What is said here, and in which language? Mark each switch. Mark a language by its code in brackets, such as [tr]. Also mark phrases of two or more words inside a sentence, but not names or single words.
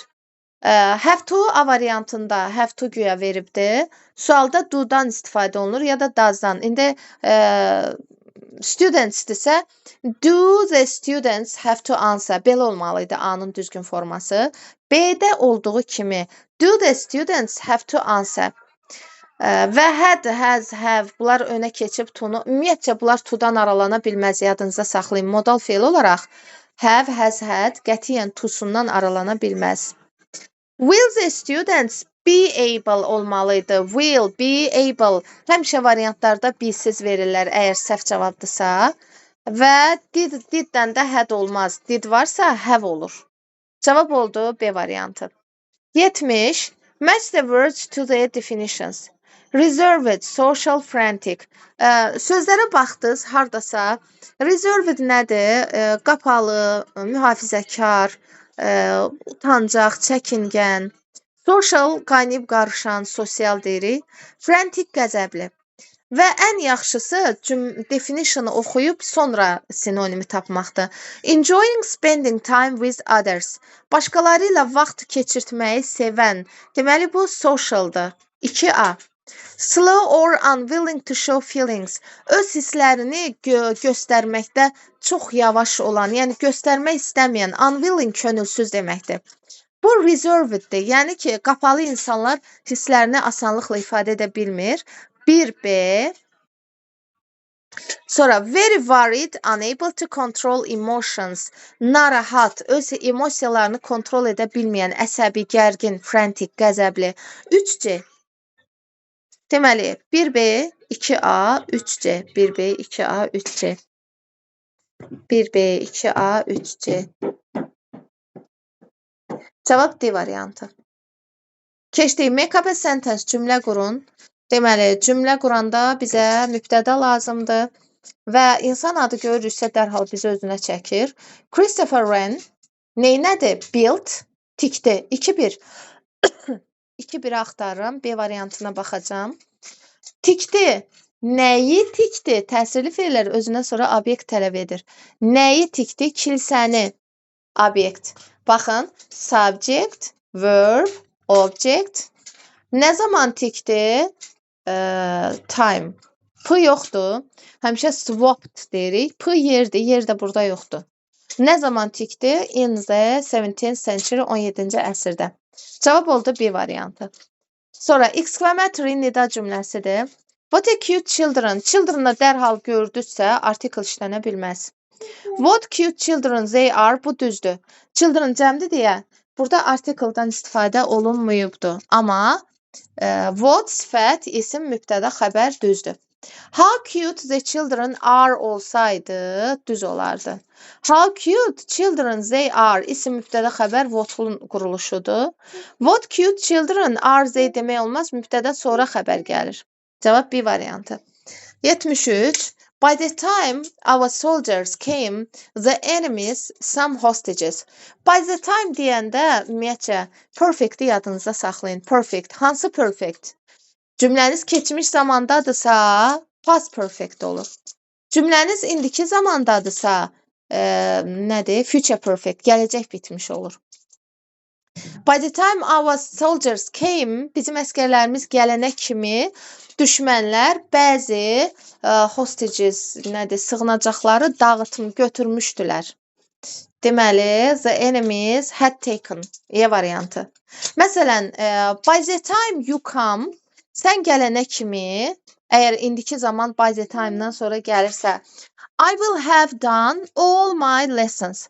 [en] Have to [az] A variantında [en] have to [az] güya veribdir. Sualda do-dan istifadə olunur ya da does-dan. İndi studentsdirsə [en] do the students have to answer. [az] Belə olmalıydı A-nın düzgün forması. B-də olduğu kimi [en] do the students have to answer. [az] Və [en] had, has, have [az] bunlar önə keçib to-nu. Ümumiyyətcə bunlar to-dan aralana bilməz. Yadınızda saxlayın. Modal feil olaraq [en] have, has, had [az] qətiyyən to-sundan aralana bilməz. [en] Will the students be able olmalıydı. Will be able. [az] Həmişə variantlarda be-siz verirlər əgər səhv cavabdırsa. Və did-dən də had olmaz. Did varsa have olur. Cavab oldu B variantı. 70. [en] Match the words to their definitions. Reserved, social, frantic. [az] Sözlərə baxdınız hardasa. Reserved nədir? Qapalı, mühafizəkar, utancaq, çəkingən. Social, qaynayıb qarışan, sosial deyirik. Frantic, qəzəbli. Və ən yaxşısı definitionu oxuyub sonra sinonimi tapmaqdır. [en] Enjoying spending time with others. [az] Başqaları ilə vaxt keçirtməyi sevən. Deməli bu socialdır. 2A. [en] Slow or unwilling to show feelings. [az] Öz hisslərini göstərməkdə çox yavaş olan, yəni göstərmək istəməyən, unwilling könülsüz deməkdir. Bu reserveddir. Yəni ki, qapalı insanlar hisslərini asanlıqla ifadə edə bilmir. 1B. [en] Sonra very worried, unable to control emotions. [az] Narahat, öz emosiyalarını kontrol edə bilməyən, əsəbi, gərgin, frantic, qəzəbli. 3C. Deməli, 1B, 2A, 3C. 1B, 2A, 3C. 1B, 2A, 3C. Cavab D variantı. Keçdik. [en] Make up a sentence, [az] cümlə qurun. Deməli, cümlə quranda bizə mübtəda lazımdır və insan adı görürüksə dərhal bizi özünə çəkir. Christopher Wren neynədir? Built, tikdi. 2-1. 2-1 axtarıram. B variantına baxacağam. Tikdi. Nəyi tikdi? Təsirli feillər özünə sonra obyekt tələb edir. Nəyi tikdi? Kilsəni. Obyekt. Baxın. [en] Subject, verb, object. [az] Nə zaman tikdi? Time. P yoxdur. Həmişə swapped deyirik. P yerdir. Yer də burada yoxdur. Nə zaman tikdi? [en] In the 17th century, [az] 17-ci əsrdə. Cavab oldu B variantı. Sonra exclamatory nida cümləsidir. [en] What a cute children. [az] Children-ı dərhal gördüksə article işlənə bilməz. [en] What cute children they are. [az] Bu düzdür. Children cəmdir deyə burada article-dan istifadə olunmuyubdur. Amma what sifət, isim, mübtəda, xəbər düzdür. [en] How cute the children are [az] olsaydı düz olardı. [en] How cute children they are, [az] isim, mübtəda, xəbər what-un quruluşudur. [en] What cute children are they [az] demək olmaz, mübtəda sonra xəbər gəlir. Cavab B variantı. 73. [en] By the time our soldiers came, the enemies some hostages. By the time [az] deyəndə ümumiyyətcə perfect yadınızda saxlayın. Perfect. Hansı perfect? Cümləniz keçmiş zamandadırsa [en] past perfect [az] olur. Cümləniz indiki zamandadırsa nədir? [en] Future perfect. [az] Gələcək bitmiş olur. [en] By the time our soldiers came, [az] bizim əsgərlərimiz gələnə kimi düşmənlər bəzi hostages, nədir, sığınacaqları götürmüşdülər. Deməli, [en] the enemies had taken. [az] E variantı. Məsələn, [en] by the time you come, [az] sən gələnə kimi, əgər indiki zaman [en] by the time- [az] dan sonra gəlirsə, [en] I will have done all my lessons.